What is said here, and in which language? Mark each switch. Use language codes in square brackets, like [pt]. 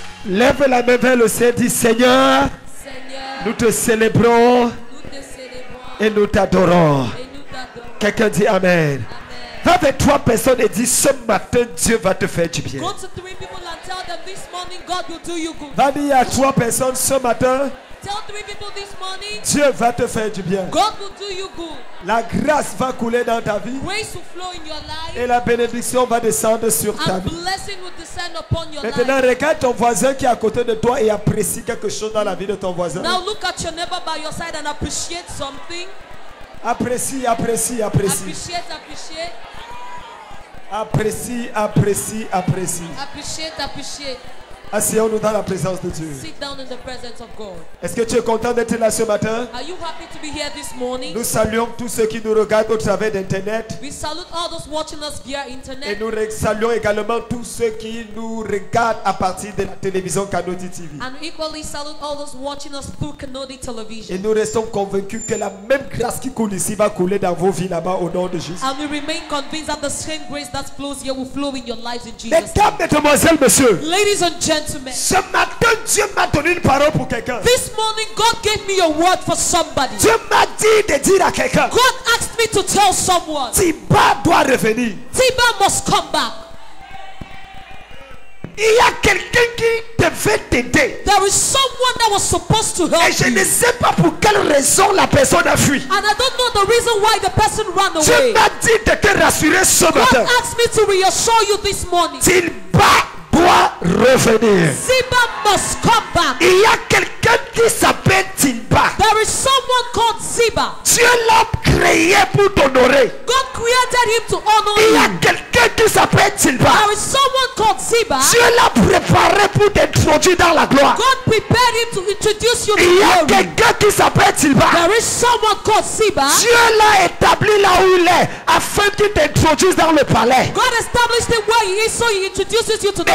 [fr] Lève la main vers le ciel, dis Seigneur, nous te célébrons et nous t'adorons. Quelqu'un dit Amen. Va avec 3 personnes et dis ce matin Dieu va te faire du bien. [en] Go to 3 people and tell them this morning God will do you good. [fr] Va dire à 3 personnes ce matin. [en] Tell 3 people this morning [fr] Dieu va te faire du bien. [en] God will do you good. [fr] La grâce va couler dans ta vie. [en] Grace will flow in your life. [fr] Et la bénédiction va descendre sur ta [en] And [fr] vie. [en] blessing will descend upon your [fr] Maintenant, [en] life. [fr] regarde ton voisin qui est à côté de toi et apprécie quelque chose dans la vie de ton voisin. [en] Now look at your neighbor by your side and appreciate something. [fr] Apprécie, apprécie, apprécie. [en] Appreciate, appreciate. [fr] Apprécie, apprécie, apprécie. [en] Appreciate, appreciate. [fr] Asseyons-nous dans la présence de Dieu. [en] Sit down in the presence of God. [fr] Est-ce que tu es content d'être là ce matin? [en] Are you happy to be here this morning? [fr] Nous saluons tous ceux qui nous regardent au travers d'Internet. [en] We salute all those watching us via [fr] Et [en] internet. [fr] nous saluons également tous ceux qui nous regardent à partir de la télévision Canody TV. [en] And we equally salute all those watching us through Canody Television. [fr] Et nous restons convaincus que la même grâce qui coule ici va couler dans vos vies là-bas au nom de Jésus. [en] And we remain convinced that the same grace that flows here will flow in your lives in Jesus' name. [fr] Mesdames, mesdemoiselles, messieurs, [en] Ladies and gentlemen, [fr] ce matin, Dieu m'a donné une parole pour quelqu'un. [en] this morning God gave me a word for somebody. [fr] Dieu m'a dit de dire à quelqu'un, [en] God asked me to tell someone, [fr] Tiba doit revenir. [en] Tiba must come back. [fr] Il y a quelqu'un qui devait t'aider. [en] There is someone that was supposed to [fr] Et [en] help [fr] je ne [en] you. [fr] sais pas pour quelle raison la personne a fui. [en] And I don't know the reason why the person ran [fr] Dieu [en] away. [fr] m'a dit de te rassurer ce [en] God [fr] matin. [en] asked me to reassure you this morning. [fr] Tiba doit revenir. [en] Ziba must come back. [fr] Il y a quelqu'un qui s'appelle Tilba. [en] There is someone called Ziba. [fr] Dieu l'a créé pour t'honorer. [en] God created him to honor [fr] Il y a [en] you. [fr] quelqu'un qui s'appelle Silva. [en] There is someone called Ziba. [fr] Dieu l'a préparé pour t'introduire dans la gloire. [en] God prepared him to introduce you to [fr] Il y a [en] glory. [fr] quelqu'un qui s'appelle Silva. [en] There is someone called Ziba. [fr] Dieu l'a établi là où il est afin qu'il t'introduise dans le palais. [en] God established him where he is, so he introduces you to the